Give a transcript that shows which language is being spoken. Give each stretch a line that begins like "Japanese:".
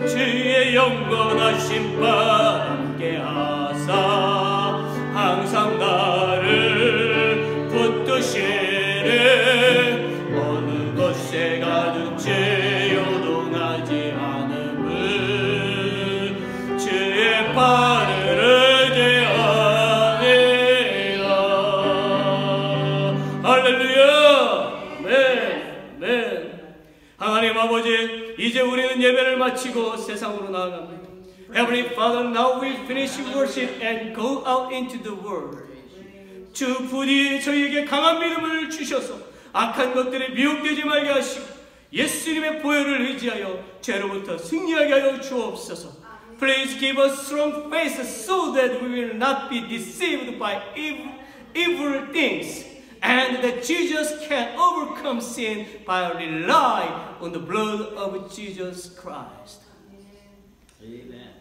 Korean: 주의 영원하신 바 함께 하사 항상 나를 붙드시네 어느 곳에 가든지 요동하지 않음은 주의 팔을 의지하리라. 할렐루야. 네. 하나님 아버지, 이제 우리는 예배를 마치고 세상으로 나아갑니다.
English: Heavenly Father, now we finish worship and go out into the world.
Korean: 주 부디 저희에게 강한 믿음을 주셔서 악한 것들에 미혹되지 말게 하시고 예수님의 보혈을 의지하여 죄로부터 승리하게 하여 주옵소서.
English: Please give us strong faith so that we will not be deceived by evil things, and that Jesus can overcome sin by relying on the blood of Jesus Christ. Amen.